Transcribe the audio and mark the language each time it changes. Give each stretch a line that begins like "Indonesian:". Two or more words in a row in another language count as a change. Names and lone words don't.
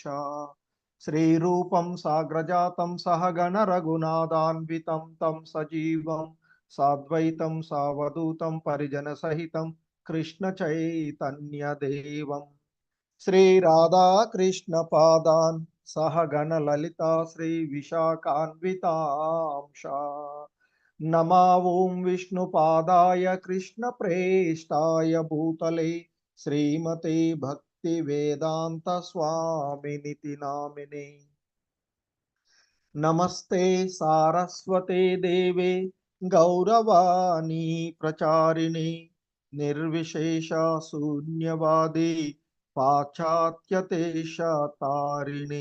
Sanskrit: శ్రీరూపం సాగ్రజాతం సహగణ రఘునాథాన్వితం తం సజీవం సాద్వైతం సావధూతం పరిజన సహితం కృష్ణ చైతన్యదేవం. శ్రీ రాధాకృష్ణ పాదాన్ సహగణ లలితా శ్రీ విశాఖాన్వితాంశ. नमा ओं विष्णुपादाय कृष्णप्रेष्ठाय भूतले श्रीमते भक्तिवेदांत स्वामिनिति नामिने। नमस्ते सारस्वते देवे गौरवाणी प्रचारिणे निर्विशेष शून्यवादी पाश्चात्यदेशतारिणे।